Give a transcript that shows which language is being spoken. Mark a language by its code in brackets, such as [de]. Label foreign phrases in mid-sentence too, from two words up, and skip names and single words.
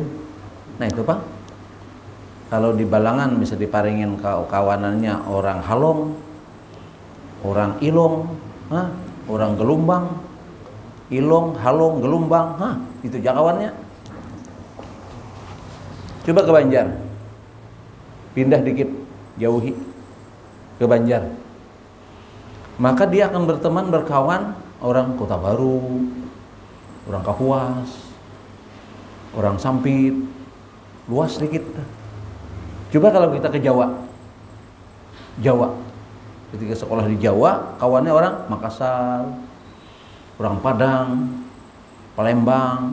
[bjn] Nah itu Pak, kalau di Balangan bisa diparingin kawanannya orang Halong, orang Ilong, orang Gelumbang, Ilong, Halong, Gelumbang, itu jangkauannya. [id] Coba ke Banjar, pindah dikit, jauhi ke Banjar, maka dia akan berteman, berkawan orang Kota Baru, orang Kapuas, orang Sampit, luas sedikit. Coba kalau kita ke Jawa, ketika sekolah di Jawa, kawannya orang Makassar, orang Padang, Palembang.